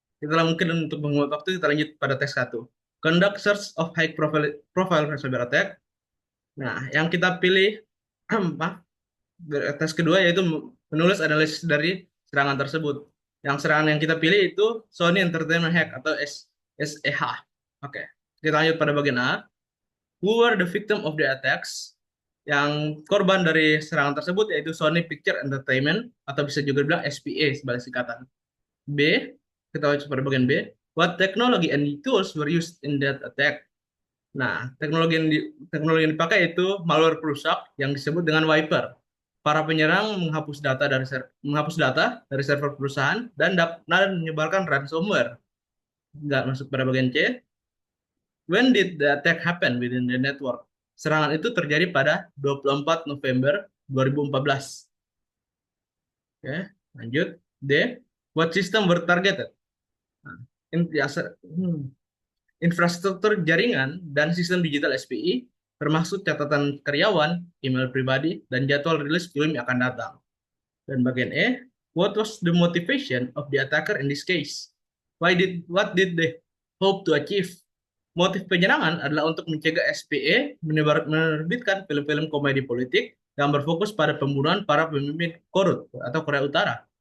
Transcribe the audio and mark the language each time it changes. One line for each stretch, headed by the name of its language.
Indonesian: Mungkin untuk menguap waktu, kita lanjut pada tes satu.
English: Conduct search of high profile cyber attack.
Indonesian: Nah, yang kita pilih, maaf, tes kedua yaitu menulis analisis dari serangan tersebut. Yang serangan yang kita pilih itu Sony Entertainment Hack atau SEH. Oke, kita lanjut pada bagian A.
English: Who were the victim of the attacks?
Indonesian: Yang korban dari serangan tersebut yaitu Sony Picture Entertainment atau bisa juga dibilang SPA sebagai singkatan. B, kita lanjut pada bagian B.
English: What technology and tools were used in that attack?
Indonesian: Nah, teknologi yang dipakai itu malware perusak yang disebut dengan wiper. Para penyerang menghapus data dari server perusahaan dan menyebarkan ransomware. Nggak masuk pada bagian C.
English: When did the attack happen within the network?
Indonesian: Serangan itu terjadi pada 24 November 2014. Oke, lanjut. D.
English: What system were targeted?
Indonesian: Nah, in- ya, se- hmm. Infrastruktur jaringan dan sistem digital SPI, termasuk catatan karyawan, email pribadi, dan jadwal rilis film yang akan datang. Dan bagian E,
English: what was the motivation of the attacker in this case? What did they hope to achieve?
Indonesian: Motif penyerangan adalah untuk mencegah SPE menerbitkan film-film komedi politik yang berfokus pada pembunuhan para pemimpin korut atau Korea Utara.